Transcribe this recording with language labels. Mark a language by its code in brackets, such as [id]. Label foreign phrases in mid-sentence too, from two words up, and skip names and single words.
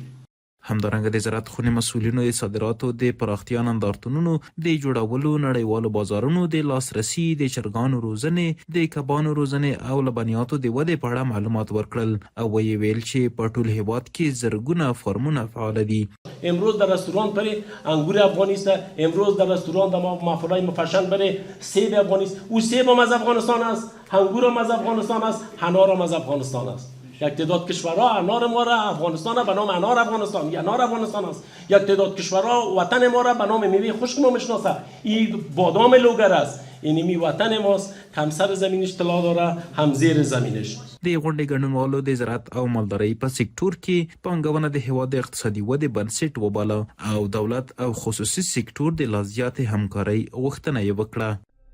[ps] همدارنګه د زراعت خونې مسؤلینو د صادراتو د پراختیا نندارتونونو د جوړولو، نړیوالو بازارونو د لاسرسي، د چرګانو روزنې، د کبانو روزنې او لبنیاتو د ودې په اړه معلومات ورکړل او ویل چې په ټول هیواد کې زرګونه فارمونه فعال دي. [fa] امروز در رستوران بره انگور افغانی است، امروز در رستوران در محفلهای مفشل بره سیب افغانی است، او سیب هم از افغانستان است، انگور هم از افغانستان است، انار هم از افغانستان است. یک تعداد کشورها انار ما را افغانستان به نام انار افغانستان یا انار افغانستان است. یک تعداد کشورها وطن ما را به نام میوه خشک ما میشناسه. این بادام لوگر است. این می وطن ماست. هم سر زمینش طلا داره، هم زیر زمینش. [ps] د غونډې ګډونوالو د زراعت او مالدارۍ په سکتور کې پانګونه د هیواد د اقتصادي ودې بنسټ وباله او دولت او خصوصي سکتور د لا زیاتې همکارۍ غوښتنه یې وکړه.